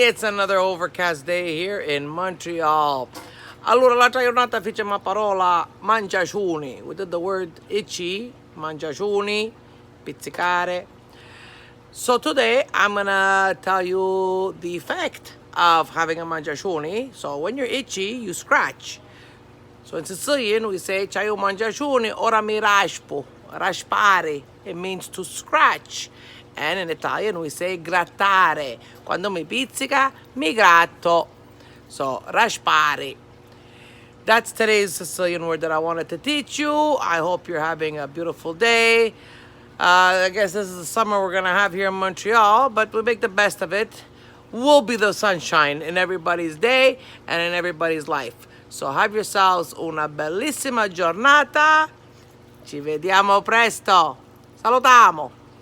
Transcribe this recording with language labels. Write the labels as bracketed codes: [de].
[en] It's another overcast day here in Montreal. [it] Allora, l'altra giornata fece una parola mangiaciuni. [en] We did the word itchy, mangiaciuni, pizzicare. So today I'm gonna tell you the effect of having a mangiaciuni. So when you're itchy, you scratch. So in Sicilian we say [scn] c'hai un mangiaciuni, ora mi raspo. [en] Raspare, it means to scratch. And in Italian we say grattare. [it] Quando mi pizzica, mi gratto. [en] So raspare. That's today's Sicilian word that I wanted to teach you. I hope you're having a beautiful day. I guess this is the summer we're gonna have here in Montreal, but we make the best of it. We'll be the sunshine in everybody's day and in everybody's life. So have yourselves [it] una bellissima giornata. Ci vediamo presto. Salutiamo.